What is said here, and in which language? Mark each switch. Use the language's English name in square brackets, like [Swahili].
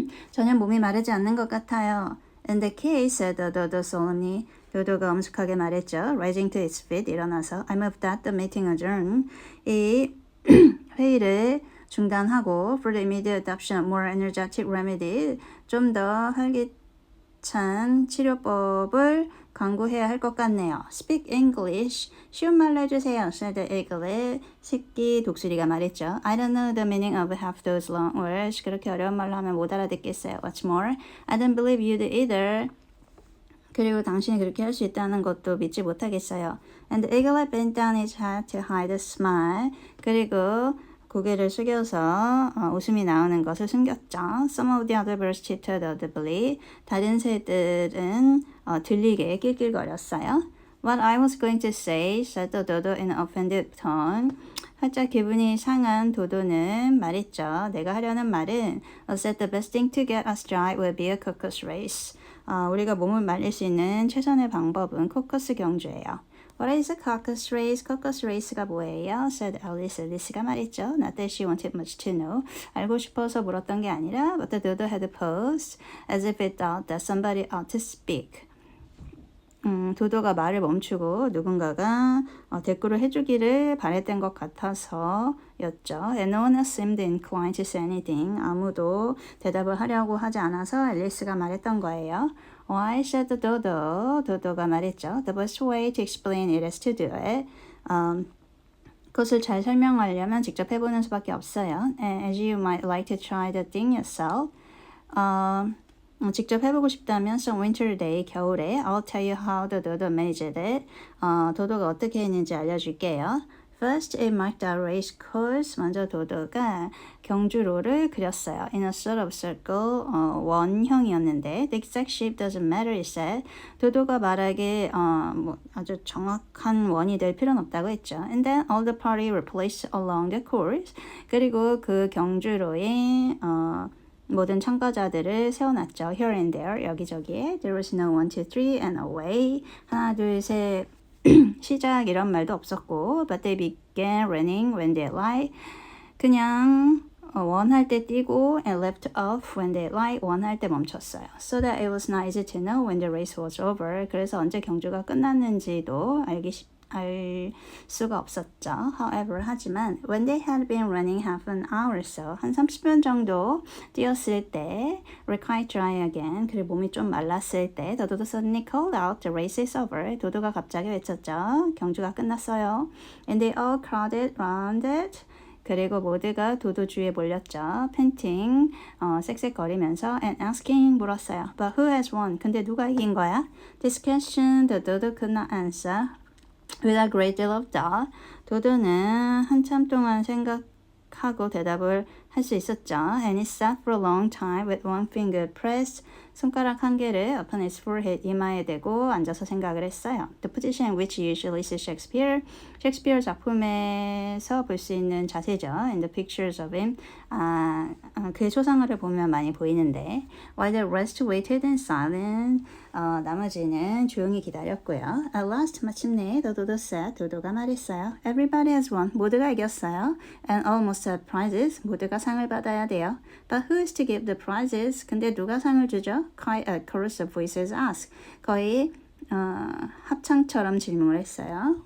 [Korean] 전혀 몸이 마르지 않는 것 같아요. [English] In the case, said Dodo solemnly. [Korean] 도도가 엄숙하게 말했죠. [English] Rising to its feet, [Korean] 일어나서 [English] I moved that the meeting adjourned. [Korean] 이 회의를 중단하고 [English] for the immediate adoption of more energetic remedy, [Korean] 좀 더 활기찬 치료법을 강구해야 할 것 같네요. [English] Speak English. [Korean] 쉬운 말로 해주세요. [English] said Eaglet. [Korean] 새끼 독수리가 말했죠. [English] I don't know the meaning of half those long words. [Korean] 그렇게 어려운 말로 하면 못 알아듣겠어요. [English] What's more, I don't believe you'd either. [Korean] 그리고 당신이 그렇게 할 수 있다는 것도 믿지 못하겠어요. [English] And Eaglet bent down his head to hide a smile. [Korean] 그리고 고개를 숙여서 웃음이 나오는 것을 숨겼죠. [English] Some of the other birds chittered audibly. [Korean] 다른 새들은 들리게 낄낄거렸어요. [English] What I was going to say, said the dodo in an offended tone. [Korean] 살짝 기분이 상한 도도는 말했죠. 내가 하려는 말은 [English] said the best thing to get us dry will be a caucus race. [Korean] 우리가 몸을 말릴 수 있는 최선의 방법은 코커스 경주예요. [English] What is a caucus race? [Korean] caucus race가 뭐예요? [English] said Alice. [Korean] 앨리스가 말했죠. [English] Not that she wanted much to know. [Korean] 알고 싶어서 물었던 게 아니라 [English] but the dodo had posed as if it thought that somebody ought to speak. [Korean] 도도가 말을 멈추고 누군가가 대꾸를 해주기를 바랬던 것 같아서였죠. [English] And no one seemed inclined to say anything. [Korean] 아무도 대답을 하려고 하지 않아서 앨리스가 말했던 거예요. [English] Why, said the dodo. [Korean] 도도가 말했죠. [English] The best way to explain it is to do it. [Korean] 그것을 잘 설명하려면 직접 해보는 수밖에 없어요. [English] As you might like to try the thing yourself. [Korean] 직접 해보고 싶다면 [English] some winter day, [Korean] 겨울에 [English] I'll tell you how the dodo managed it. [Korean] 도도가 어떻게 했는지 알려줄게요. [English] First, it marked a race course. [Korean] 먼저 도도가 경주로를 그렸어요. [English] In a sort of circle, [Korean] 원형이었는데 [English] The exact shape doesn't matter, it said. [Korean] 도도가 말하기에 아주 정확한 원이 될 필요는 없다고 했죠. [English] And then all the party were placed along the course. [Korean] 그리고 그 경주로에 모든 참가자들을 세워놨죠. [English] Here and there, [Korean] 여기저기에. [English] There was no 1, 2, 3 and away. [Korean] 하나, 둘, 셋, 시작 이런 말도 없었고 [English] But they began running when they lie. [Korean] 그냥 원할 때 뛰고 [English] and left off when they lie. [Korean] 원할 때 멈췄어요. [English] So that it was not easy to know when the race was over. [Korean] 그래서 언제 경주가 끝났는지도 알 수가 없었죠. [English] However, [Korean] 하지만 [English] when they had been running half an hour or so, [Korean] 한 30분 정도 뛰었을 때 [English] were quite dry again. [Korean] 그리고 몸이 좀 말랐을 때 도도 [English] suddenly called out, the race is over. [Korean] 도도가 갑자기 외쳤죠. 경주가 끝났어요. [English] And they all crowded round it. [Korean] 그리고 모두가 도도 주위에 몰렸죠. 팬팅, 쌕쌕거리면서 [English] and asking [Korean] 물었어요. [English] But who has won? [Korean] 근데 누가 이긴 거야? [English] This question the dodo could not answer. With a great deal of doubt, [Korean] 도도는 한참 동안 생각하고 대답을 할 수 있었죠. [English] And he sat for a long time with one finger pressed. [Korean] 손가락 한 개를 [English] upon his forehead, [Korean] 이마에 대고 앉아서 생각을 했어요. [English] The position in which he usually sees Shakespeare. [Korean] 셰익스피어 작품에서 볼 수 있는 자세죠. [English] In the pictures of him. [Korean] 그의 초상화를 보면 많이 보이는데 [English] While the rest waited in silence. [Korean] 나머지는 조용히 기다렸고요. [English] At last, [Korean] 마침내 도도 said, 도도가 말했어요. [English] Everybody has won. [Korean] 모두가 이겼어요. [English] And all must have prizes. [Korean] 모두가 상을 받아야 돼요. [English] But who is to give the prizes? [Korean] 근데 누가 상을 주죠? [English] Quite a chorus of voices asked. [Korean] 거의 합창처럼 질문을 했어요.